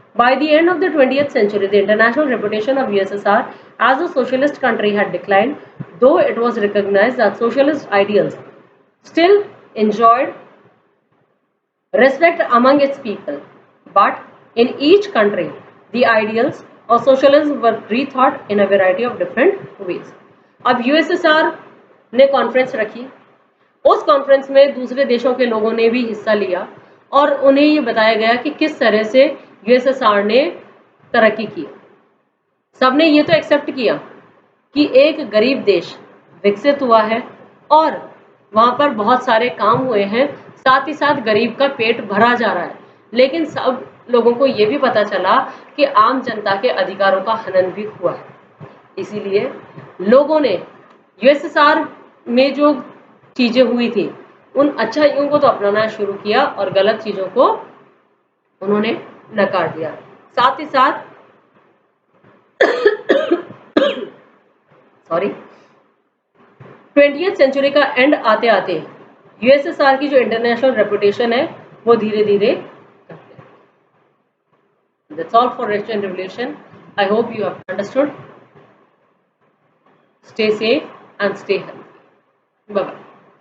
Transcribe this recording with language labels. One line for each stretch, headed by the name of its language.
English: By the end of the 20th century, the international reputation of USSR as a socialist country had declined, though it was recognized that socialist ideals still enjoyed respect among its people. But in each country, the ideals of socialism were rethought in a variety of different ways.
Hindi: अब USSR ने conference रखी, उस conference में दूसरे देशों के लोगों ने भी हिस्सा लिया और उन्हें ये बताया गया कि किस तरह से USSR ने तरक्की की। सबने ये तो एक्सेप्ट किया कि एक गरीब देश विकसित हुआ है और वहाँ पर बहुत सारे काम हुए हैं, साथ ही साथ गरीब का पेट भरा जा रहा है, लेकिन सब लोगों को ये भी पता चला कि आम जनता के अधिकारों का हनन भी हुआ है। इसीलिए लोगों ने USSR में जो चीजें हुई थी उन अच्छाइयों को तो अपनाना शुरू किया और गलत चीजों को उन्होंने नकार दिया। साथ ही साथ सॉरी 20th सेंचुरी का एंड आते आते USSR की जो इंटरनेशनल रेपुटेशन है वो धीरे धीरे
English: That's all for Russian Revolution. I hope you have understood. Stay safe and stay healthy. Bye bye.